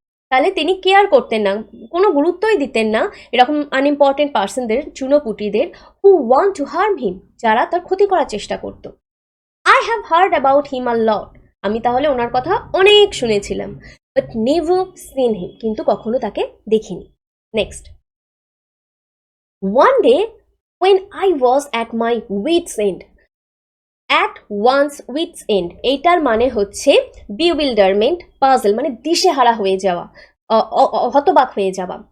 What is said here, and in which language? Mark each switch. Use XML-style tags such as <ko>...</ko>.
<bn>তাহলে তিনি কেয়ার করতেন না, কোনো গুরুত্বই দিতেন না এরকম unimportant পার্সনদের, চুনোপুটিদের,</bn> <en>who want to harm him,</en> <bn>যারা তার ক্ষতি করার চেষ্টা করত।</bn> <en>I have heard about him a lot.</en> <bn>আমি তাহলে ওনার কথা অনেক শুনেছিলাম,</bn> <en>but never seen him,</en> <bn>কিন্তু কখনো তাকে দেখিনি। Next, one day</bn> <en>when I was at my wits end. At one's wits end</en> <bn>এইটার মানে হচ্ছে bewilderment, puzzle, মানে দিশেহারা হয়ে যাওয়া, হতবাক হয়ে যাওয়া।</bn>